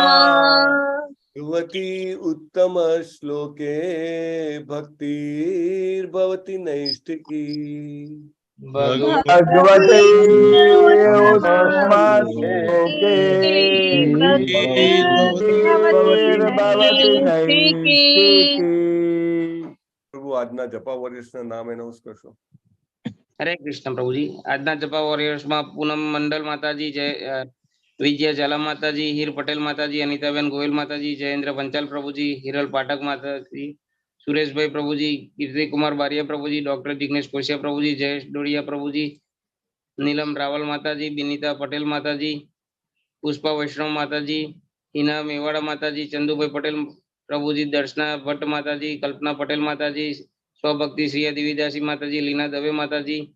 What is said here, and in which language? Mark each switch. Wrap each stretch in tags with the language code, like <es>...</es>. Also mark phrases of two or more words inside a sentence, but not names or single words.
<sa>भगवती उत्तम श्लोके भक्तिर्भवति नैष्ठिकी। भगवते उत्तमश्लोके भक्तिर्भवति नैष्ठिकी।</sa> <gu>प्रभु આજના જપા વોરિયર્સના નામ એનાઉન્સ કરશો. હરે કૃષ્ણ પ્રભુજી. આજના જપા વોરિયર્સમાં પૂનમ મંડલ માતાજી, જય વિજય ઝાલા માતાજી, હીર પટેલ માતાજી, અનિતાબેન ગોયલ માતાજી, જયેન્દ્ર પંચાલ પ્રભુજી, હિરલ પાઠક માતાજી, સુરેશભાઈ પ્રભુજી, કીર્તિકુમાર બારિયા પ્રભુજી, ડોક્ટર જિગ્નેશ કોશિયા પ્રભુજી, જયેશ ડોડિયા પ્રભુજી, નીલમ રાવલ માતાજી, બિનિતા પટેલ માતાજી, પુષ્પા વૈષ્ણવ માતાજી, હિના મેવાડા માતાજી, ચંદુભાઈ પટેલ પ્રભુજી, દર્શના ભટ્ટ માતાજી, કલ્પના પટેલ માતાજી, સ્વભક્તિ શ્રી દેવીદાસી માતાજી, લીના દવે માતાજી,</gu>